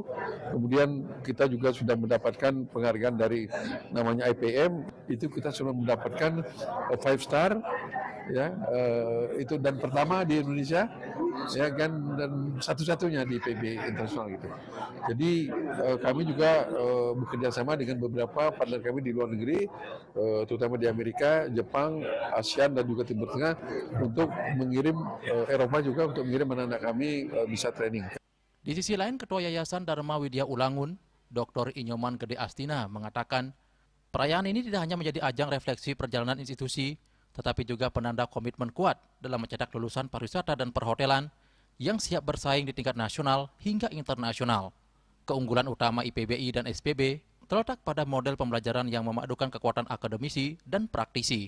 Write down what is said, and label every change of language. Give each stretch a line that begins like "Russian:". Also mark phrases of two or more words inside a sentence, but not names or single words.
Indonesian: Kemudian kita juga sudah mendapatkan penghargaan dari namanya IPM, itu kita sudah mendapatkan 5 star, ya, itu dan pertama di Indonesia, ya kan, dan satu-satunya di IPB internasional gitu. Jadi kami juga bekerja sama dengan beberapa partner kami di luar negeri, terutama di Amerika, Jepang, ASEAN dan juga Timur Tengah untuk mengirim Eropa juga untuk mengirim anak-anak kami bisa training. Di sisi lain, Ketua Yayasan Dharma Widya Ulangun, Dr. Inyoman Gede Astina mengatakan, perayaan ini tidak hanya menjadi ajang refleksi perjalanan institusi, tetapi juga penanda komitmen kuat dalam mencetak lulusan pariwisata dan perhotelan yang siap bersaing di tingkat nasional hingga internasional. Keunggulan utama IPBI dan SPB terletak pada model pembelajaran yang memadukan kekuatan akademisi dan praktisi.